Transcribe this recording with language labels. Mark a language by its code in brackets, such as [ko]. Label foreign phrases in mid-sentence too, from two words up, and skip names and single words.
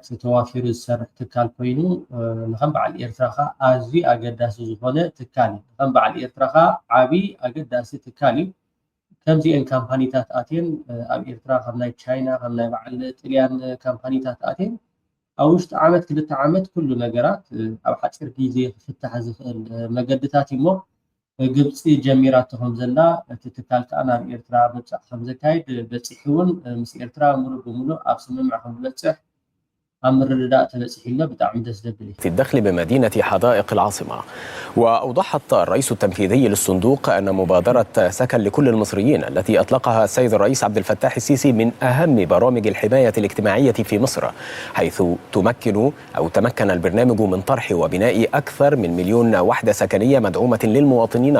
[ti] ተዋፊሩ ዝሰርሕ ትካል ኮይኑ ንከም በዓል ኤርትራ ካ ኣዝዩ ኣገዳሲ ዝኾነ ትካል እዩ ንከም በዓል ኤርትራ ካ ዓብይ ኣገዳሲ ትካል እዩ ከምዚአን ካምፓኒታት ኣትየን ኣብ ኤርትራ ከም ናይ ቻይና ከም ናይ በዓል ጥልያን ካምፓኒታት ኣትየን ኣብ ውሽጢ ዓመት 2 ዓመት ኩሉ ነገራት ኣብ ሓፂር ግዜ ክፍታሕ ዝኽእል መገድታት እሞ ግብፂ ጀሚራቶ ከም ዘላ እቲ ትካል ከዓ ናብ ኤርትራ ምብፃሕ ከም ዘካይድ በፂሑ እውን ምስ ኤርትራ ሙሉእ ብሙሉእ ኣብ ስምምዕ ከም ዝበፅሕ [ar] الدخل بمدينة حدائق العاصمة. وأوضحت الرئيس التنفيذي للصندوق أن مبادرة سكن لكل المصريين التي أطلقها السيد الرئيس عبد الفتاح السيسي من أهم برامج الحماية الاجتماعية في مصر، حيث تمكن البرنامج من طرح وبناء أكثر من 1,000,000 وحدة سكنية مدعومة للمواطنين.